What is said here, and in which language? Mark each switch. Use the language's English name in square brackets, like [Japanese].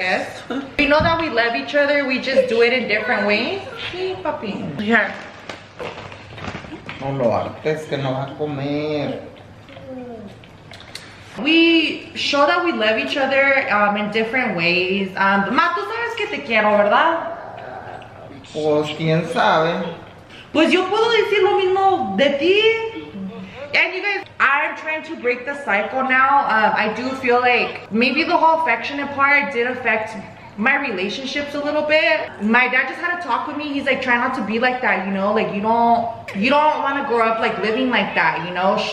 [English] guest. We know that we love each other. We just do it in different ways. [Spanish] Sí, papi. [English] Here. [Spanish] No lo hartes, que no va a comer. [English] We show that we love each other in different ways. [Spanish] Ma, tú sabes que te quiero, ¿verdad? Pues quién sabe. Pues yo puedo decir lo mismo de ti. [English] And you guys, I'm trying to break the cycle now. I do feel like maybe the whole affectionate part did affect my relationships a little bit. My dad just had to talk with me. He's like, try not to be like that, you know? Like you don't want to grow up like living like that, you know?